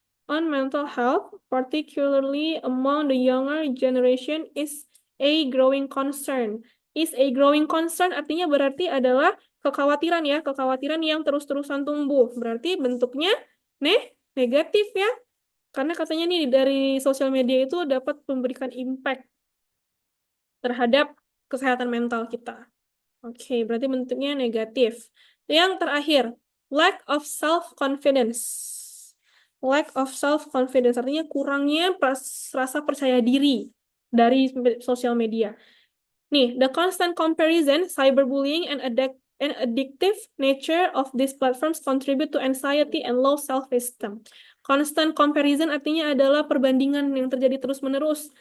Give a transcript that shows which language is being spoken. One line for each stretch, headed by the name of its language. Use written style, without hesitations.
English: On mental health, particularly among the younger generation, is a growing concern.
Indonesian: Is a growing concern artinya berarti adalah kekhawatiran ya, kekhawatiran yang terus-terusan tumbuh. Berarti bentuknya negatif ya. Karena katanya nih dari sosial media itu dapat memberikan impact terhadap kesehatan mental kita. Oke, berarti bentuknya negatif. Yang terakhir,
English: lack of self-confidence.
Indonesian: Lack of self-confidence artinya kurangnya rasa percaya diri dari sosial media. Nih,
English: the constant comparison, cyberbullying, and addictive nature of these platforms contribute to anxiety and low self-esteem.
Indonesian: Constant comparison artinya adalah perbandingan yang terjadi terus-menerus.